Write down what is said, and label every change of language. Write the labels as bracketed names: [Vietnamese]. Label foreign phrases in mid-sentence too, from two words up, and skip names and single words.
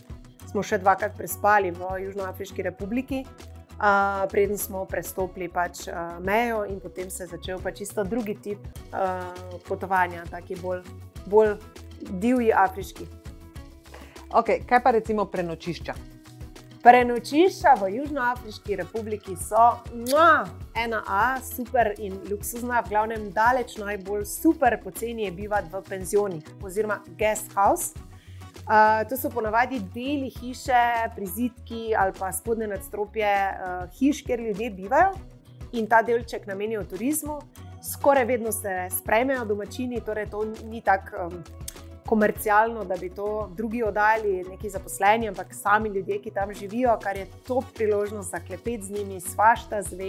[Slovenian] Smo še 2krat prespali v Južnoafriški republiki, preden smo prestopili pač mejo in potem se je začel pač čisto drugi tip potovanja, taki bolj divji afriški. Ok, kaj pa recimo prenočišča? Prenočišča v Južnoafriški republiki so 1A, super in luksuzna, v glavnem daleč najbolj super poceni je bivati v penzionih oziroma [English] guest house. [Slovenian] To so ponavadi deli hiše, prizidki ali pa spodnje nadstropje hiš, kjer ljudje bivajo in ta delček namenijo turizmu. Skoraj vedno se sprejmejo domačini, torej to ni tako komercialno, da bi to drugi oddali, neki zaposleni, ampak sami ljudje, ki tam živijo, kar je top priložnost za klepet z njimi, svašta zveš.